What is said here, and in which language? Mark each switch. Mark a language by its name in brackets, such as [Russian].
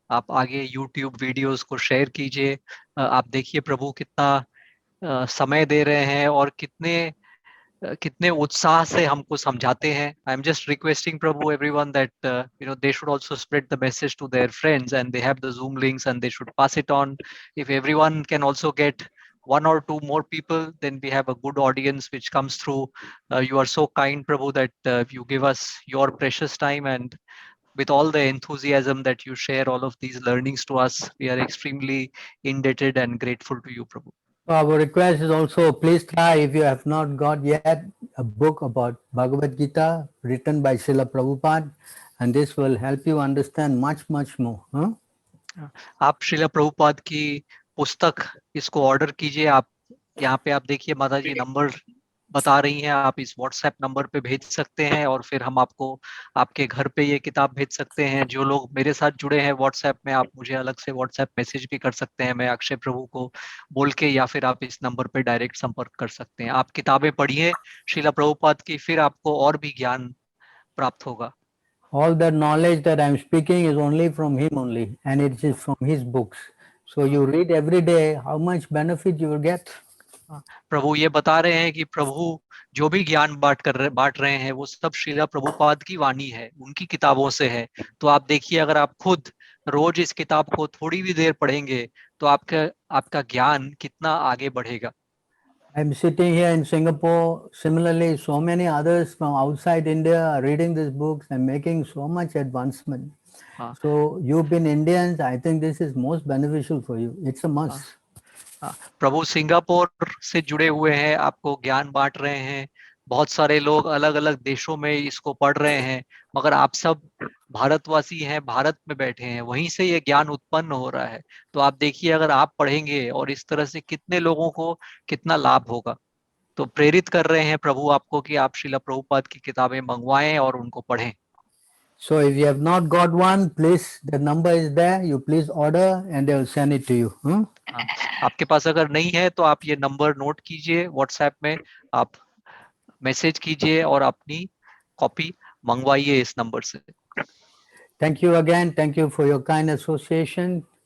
[Hindi] आप आगे YouTube videos को शेयर कीजिए. आप देखिए प्रभु कितना समय दे रहे हैं और कितने उत्साह से हमको समझाते हैं. [English] I am just requesting Prabhu everyone that you know they should also spread the message to their friends and they have the Zoom links and they should pass it on. If everyone can also get one or two more people, then we have a good audience which comes through. You are so kind, Prabhu, that you give us your precious time, and with all the enthusiasm that you share all of these learnings to us, we are extremely indebted and grateful to you, Prabhu. Our request is also, please try, if you have not got yet, a book about Bhagavad Gita written by Srila Prabhupada, and this will help you understand much more. Huh? [Hindi] आप श्रीला प्रभुपाद की पुस्तक इसको order कीजिए. आप यहाँ पे आप देखिए माता जी नंबर बता रही हैं, आप इस व्हाट्सएप नंबर पे भेज सकते हैं और फिर हम आपको आपके घर पे ये किताब भेज सकते हैं. जो लोग मेरे साथ जुड़े हैं व्हाट्सएप में, आप मुझे अलग से व्हाट्सएप मैसेज भी कर सकते हैं, मैं अक्षय प्रभु को बोल के, या फिर आप इस नंबर पे डायरेक्ट संपर्क कर सकते हैं. आप किताबें पढ़िए श्रीला प्रभुपाद की, फिर आपको और भी ज्ञान प्राप्त होगा. [English] All the knowledge that I'm speaking is only from him only, and it is from his books. So you read every day, how much benefit you will get. [Hindi] प्रभु ये बता रहे हैं कि प्रभु जो भी ज्ञान बांट रहे हैं वो सब श्रीला प्रभुपाद की वाणी है, उनकी किताबों से है. तो आप देखिए, अगर आप खुद रोज इस किताब को थोड़ी भी देर पढ़ेंगे तो आपका ज्ञान कितना आगे बढ़ेगा. [English] I'm sitting here in Singapore. Similarly, so many others from outside India are reading these books and making so much advancement. So you being Indians, I think this is most beneficial for you. It's a must. [Hindi] Prabhu Singapore से जुड़े हुए हैं, आपको ज्ञान बांट रहे हैं. बहुत सारे लोग अलग अलग देशों में इसको पढ़ रहे हैं, मगर आप सब भारतवासी हैं, भारत में बैठे हैं, वहीं से ये ज्ञान उत्पन्न हो रहा है. तो आप देखिए, अगर आप पढ़ेंगे और इस तरह से कितने लोगों को कितना लाभ होगा. तो प्रेरित कर रहे हैं प्रभु आपको कि आप श्रीला प्रभुपाद की किताबें मंगवाएं और उनको पढ़ें. [English] So if you have not got one, please, the number is there. You please order and they will send it to you. [Hindi] आपके पास अगर नहीं है तो आप ये नंबर नोट कीजिए, व्हाट्सएप में आप मैसेज कीजिए और अपनी कॉपी मंगवाइए इस नंबर से. [English] Thank you again. Thank you for your kind association.